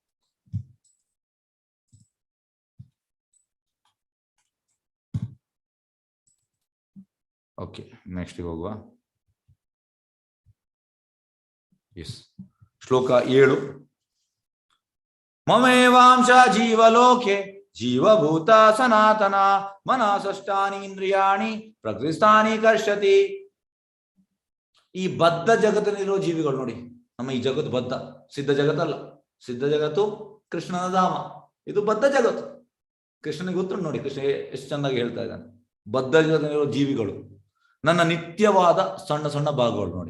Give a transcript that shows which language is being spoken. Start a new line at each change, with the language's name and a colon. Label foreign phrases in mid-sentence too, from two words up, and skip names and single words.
English: okay, next
Kannada: ಹೋಗುವ. ಎಸ್, ಶ್ಲೋಕ 7.
Sanskrit: ಮಮೇವಾಂಶ ಜೀವಲೋಕೆ ಜೀವಭೂತ ಸನಾತನ ಮನಸಷ್ಟಾನಿ ಇಂದ್ರಿಯಾಣಿ ಪ್ರಕೃತಿಸ್ಥಾನಿ ಕರ್ಷತಿ.
Kannada: ಈ ಬದ್ಧ ಜಗತ್ತಿನಲ್ಲಿರುವ ಜೀವಿಗಳು ನೋಡಿ, ನಮ್ಮ ಈ ಜಗತ್ತು ಬದ್ಧ, ಸಿದ್ಧ ಜಗತ್ತಲ್ಲ. ಸಿದ್ಧ ಜಗತ್ತು ಕೃಷ್ಣನ ಧಾಮ, ಇದು ಬದ್ಧ ಜಗತ್ತು. ಕೃಷ್ಣನಿಗೆ ಗೊತ್ತುಂಟು ನೋಡಿ, ಕೃಷ್ಣ ಎಷ್ಟು ಚೆನ್ನಾಗಿ ಹೇಳ್ತಾ ಇದ್ದಾನೆ. ಬದ್ಧ ಜಗತ್ತಿನಲ್ಲಿರುವ ಜೀವಿಗಳು ನನ್ನ ನಿತ್ಯವಾದ ಸಣ್ಣ ಸಣ್ಣ ಭಾಗಗಳು ನೋಡಿ.